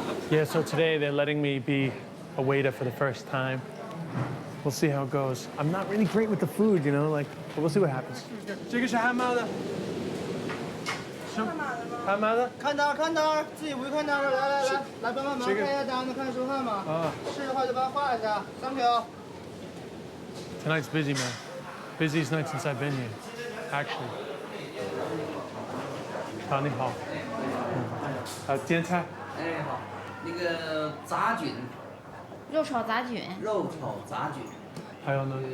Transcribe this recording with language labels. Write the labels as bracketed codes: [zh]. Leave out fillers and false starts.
[en] Yeah, so today they're letting me be a waiter for the first time. We'll see how it goes. I'm not really great with the food, you know, like, but we'll see what happens. [zh] 这个是汉堡的。汉堡的。看单儿，看单儿，自己不会看单儿，来，帮忙看一下单子，看收看吗？啊。是的话就帮他画一下，3条。 [en] Tonight's busy, man. Busiest night since I've been here, actually. [zh] 好，你好。煎菜。哎好，那个杂菌，肉炒杂菌，肉炒杂菌，还有呢？